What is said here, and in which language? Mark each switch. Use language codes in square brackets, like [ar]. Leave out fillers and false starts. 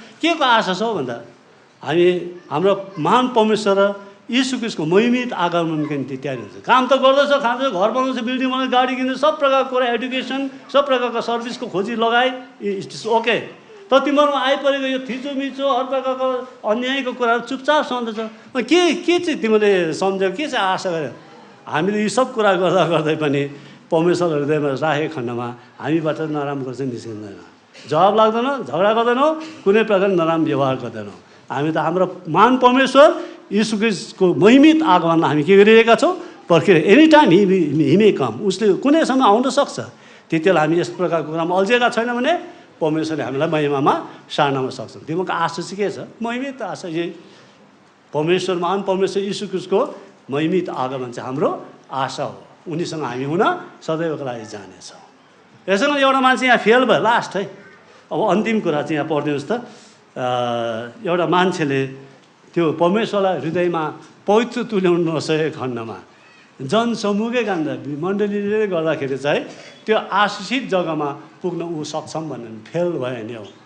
[ne] के को आशा छ भन्दा हामी हाम्रो महान परमेश्वर यीशु ख्रीष्टको महिमित आगमनको निम्ति तयारी हुन्छ। काम त गर्दैछ खान्छ घर बनाउँछ बिल्डिङ बनाउँछ गाडी किन्छ सब प्रकारको कुरा एडुकेसन सब प्रकारको सर्भिसको खोजी लगाए [en] It is okay. [ne] तर तिमीहरूमा आइपरेको यो थिचोमिचो हर प्रकारको अन्यायको कुराहरू चुपचाप सम्झ्दैछ। के चाहिँ तिमीले सम्झ्यौ के चाहिँ आशा गर्यो। हामीले यी सब कुरा गर्दा पनि परमेश्वर हृदयमा राखेको खण्डमा हामीबाट नराम्रो चाहिँ निस्किँदैन। जवाब लाग्दैन, झगडा गर्दैनौँ, कुनै प्रकार नराम्रो व्यवहार गर्दैनौँ। हामी त हाम्रो महान परमेश्वर यीशु ख्रीष्टको महिमित आगमनमा हामी के गरिरहेका छौँ? पर्खिरहेको। [en] any time he may come, [ne] उसले कुनै समय आउन सक्छ। त्यति बेला हामी यस प्रकारको कुरामा अल्झिएका छैन भने परमेश्वरले हामीलाई महिमामा सार्न सक्छौँ। दिमागको आशा चाहिँ के छ? महिमित आशा। यही परमेश्वर, महान परमेश्वर यीशु ख्रीष्टको महिमित आगमन चाहिँ हाम्रो आशा हो। उनीसँग हामी हुन सदैवको लागि जानेछौँ। यसैमा एउटा मान्छे यहाँ फेल भयो, लास्ट है। अब अन्तिम कुरा चाहिँ यहाँ पढिदिनुहोस् त। एउटा मान्छेले त्यो परमेश्वरलाई हृदयमा पवित्र तुल्याउन नसकेको खण्डमा जनसमूहकै काण्ड मण्डलीले गर्दाखेरि चाहिँ त्यो आशिषित जग्गामा पुग्न ऊ सक्षम भन्ने फेल भयो नि हो।